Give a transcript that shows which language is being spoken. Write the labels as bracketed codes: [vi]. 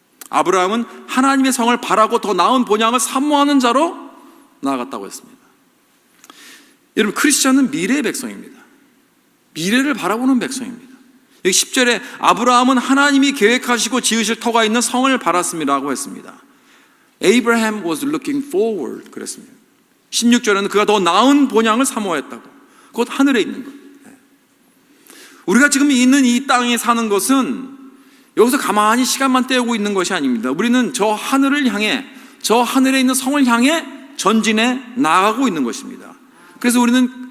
[ko] 아브라함은 하나님의 성을 바라고 더 나은 본향을 사모하는 자로 나아갔다고 했습니다. 여러분, 크리스천은 미래의 백성입니다. 미래를 바라보는 백성입니다. 여기 10절에 아브라함은 하나님이 계획하시고 지으실 터가 있는 성을 바랐습니다라고 했습니다. [en] Abraham was looking forward [ko] 그랬습니다. 16절에는 그가 더 나은 본향을 사모했다고, 곧 하늘에 있는 것. 우리가 지금 있는 이 땅에 사는 것은 여기서 가만히 시간만 때우고 있는 것이 아닙니다. 우리는 저 하늘을 향해, 저 하늘에 있는 성을 향해 전진해 나가고 있는 것입니다. 그래서 우리는